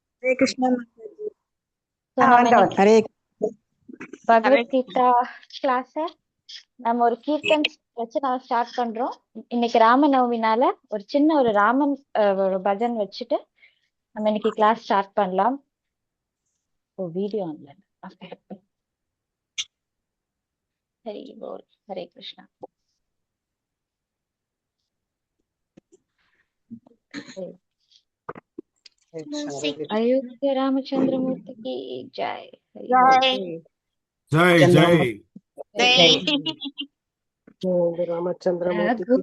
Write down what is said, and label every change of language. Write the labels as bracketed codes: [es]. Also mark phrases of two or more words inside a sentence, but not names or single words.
[hi] हरे कृष्णा माता जी। तो हाँ [ta] நம்ம ஆண்டவன் இன்னைக்கு ஹரே பகவத்கீதா கிளாஸ் நம்ம ஒரு கீர்த்தன் வச்சு நம்ம ஸ்டார்ட் பண்றோம். இன்னைக்கு ராமநவமினால ஒரு சின்ன ஒரு ராமன் ஒரு பஜன் வச்சுட்டு நம்ம இன்னைக்கு கிளாஸ் ஸ்டார்ட் பண்ணலாம். ஓ வீடியோ ஆன்ல. [bn] হরি বোল [ta] ஹரே கிருஷ்ணா. [hi] अयोध्या रामचंद्र मूर्ति की जय. हरि बोल. जय जय जय. रामचंद्र मूर्ति की